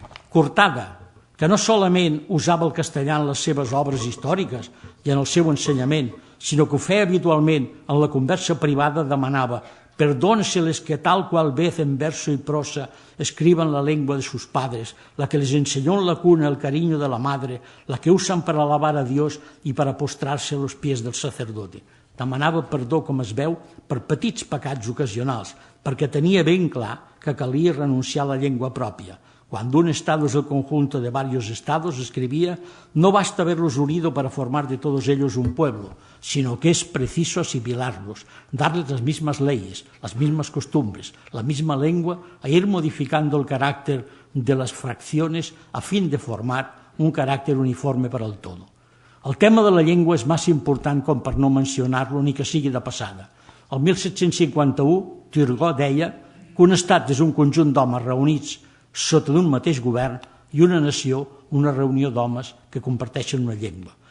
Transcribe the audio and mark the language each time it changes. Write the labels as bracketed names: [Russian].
[Catalan] Cortada, que no solament usava el castellà en les seves obres històriques i en el seu ensenyament, sinó que ho feia habitualment en la conversa privada, demanava [Spanish] «Perdóneseles que tal cual vez en verso y prosa escriban la lengua de sus padres, la que les enseñó en la cuna el cariño de la madre, la que usan para alabar a Dios y para postrarse a los pies del sacerdote». [Catalan] Demanava perdó, com es veu, per petits pecats ocasionals, perquè tenia ben clar que calia renunciar a la llengua pròpia. [Spanish] Cuando un estado es el conjunto de varios estados, escribía, no basta haberlos unido para formar de todos ellos un pueblo, sino que es preciso asimilarlos, darles las mismas leyes, las mismas costumbres, la misma lengua, e ir modificando el carácter de las fracciones a fin de formar un carácter uniforme para el todo. [Catalan] El tema de la llengua és massa important com per no mencionar-lo ni que sigui de passada. El 1751, Turgot deia que un estat és un conjunt d'homes reunits sota d'un mateix govern i una nació una reunió d'homes que comparteixen una llengua.